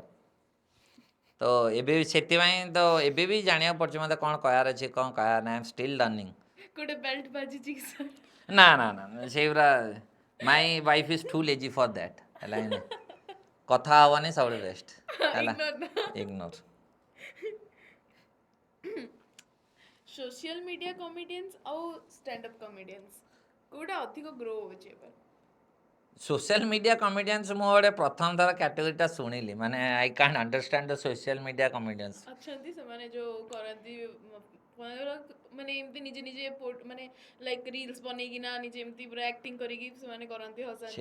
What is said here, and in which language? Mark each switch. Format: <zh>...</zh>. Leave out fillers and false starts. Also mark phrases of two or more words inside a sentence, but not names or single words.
<or>ତ ଏବେ ସେଥିପାଇଁ ତ ଏବେ ବି ଜାଣିବାକୁ ପଡ଼ୁଛି ମୋତେ କ'ଣ କହିବାର ଅଛି, କ'ଣ କହିବାର ନାହିଁ।</or> <en>I am still learning.</en> <or>ନା ସେଇଗୁରା</or> <en>my wife is too lazy for that ହେଲା।</en> <or>କଥା ହେବନି ସବୁଠୁ ବେଷ୍ଟ ହେଲା, ଇଗ୍ନୋର।</or> <en>social media comedians</en> <or>ଆଉ</or> <en>stand up comedians</en> <or>କୋଉଟା ଅଧିକ ଗ୍ରୋ ହେଉଛି ଏବେ?</or> <en>social media comedians</en> <or>ମୁଁ ଗୋଟେ ପ୍ରଥମ ଥର କ୍ୟାଟେଗୋରୀଟା ଶୁଣିଲି, ମାନେ</or> <en>I can't understand the social media comedians.</en> <or>ଅଛନ୍ତି ସେମାନେ ଯୋଉ କରନ୍ତି ମାନେ ଏମିତି ନିଜେ ନିଜେ ମାନେ</or> <en>like reels</en> <or>ବନେଇକିନା ନିଜେ ଏମିତି ପୁରା ଆକ୍ଟିଂ କରିକି ସେମାନେ କରନ୍ତି ହସାନ୍ତି</or>